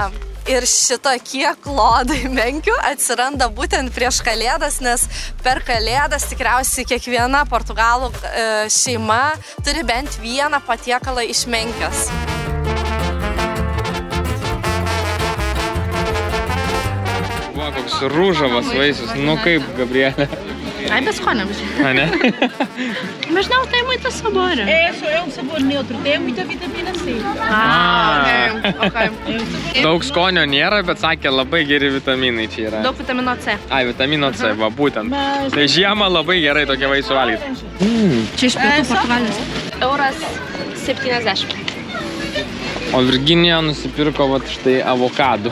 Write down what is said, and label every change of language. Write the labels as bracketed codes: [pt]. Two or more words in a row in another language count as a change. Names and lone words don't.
[lt] Ir šitokie klodai menkių atsiranda būtent prieš Kalėdas, nes per Kalėdas tikriausiai kiekviena portugalų šeima turi bent vieną patiekalą iš menkės. Buvo koks rūžavas vaisius, nu kaip, Gabrielė? Ai, bez skonio. A, ne? [pt] Mas não tem muito sabor. É um sabor neutro, tem muita vitamina C. [lt] Okay. Daug skonio nėra, bet sakė, labai geri vitaminai čia yra. Daug vitamino C. Ai, vitamino C, va, būtent. Tai žiemą labai gerai tokie vaisių valgyti. Čia iš pietų Portugalijos. Euras 70. O Virginija nusipirko vat štai avokadų.